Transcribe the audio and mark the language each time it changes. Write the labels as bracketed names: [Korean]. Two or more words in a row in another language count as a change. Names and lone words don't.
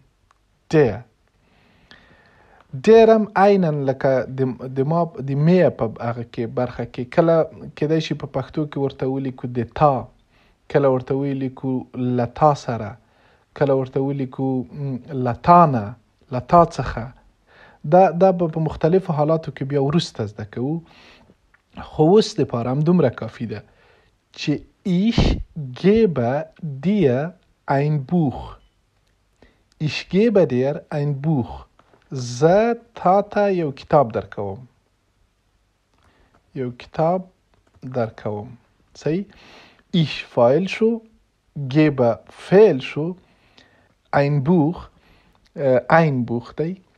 [Pashto] ډیر ډیر هم عیناً لکه د ما د میه په هغه کې برخه کې کله کېدای شي په پښتو کې ورته ولیکو د تا، کله ورته ولیکو لتا سره، کله ورته ولیکو لتانه، لتا څخه. دا به په مختلفو حالاتو کې بیا وروسته زده کوو. خو اوس دپاره هم دومره کافي ده چې [German] ich gebe dir ein Buch. Ich gebe dir ein Buch. [Pashto] زه تا ته یو کتاب درکوم. یو کتاب درکوم. صحیح. ich فاعل شو، gebe فعل شو، [German] ein Buch ein Buch دی.